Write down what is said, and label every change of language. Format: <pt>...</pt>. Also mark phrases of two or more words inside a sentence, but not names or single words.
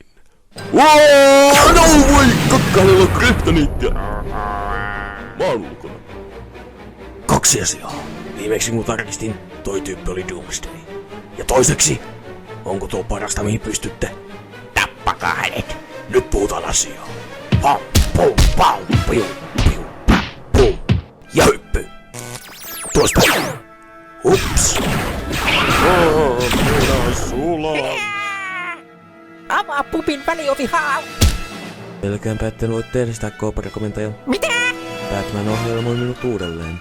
<fi>No voi, kakkailella kryptoniittia. Mä oon ulkona. 2 asiaa. Viimeksi kun tarkistin, toi tyyppi oli Doomsday. Ja toiseksi, onko tuo parasta mihin pystytte? Tappakaa hänet. Nyt puhutaan asiaa. Pau, pau, pau, piu, piu, pau, pum. Ja hyppy. Tuosta. Ups. Avaa pupin väliovi hau. Pelkäänpä, etten voi tehdä sitä Cobra-komentaja. Mitä? Batman ohjelmoi minut uudelleen.</fi>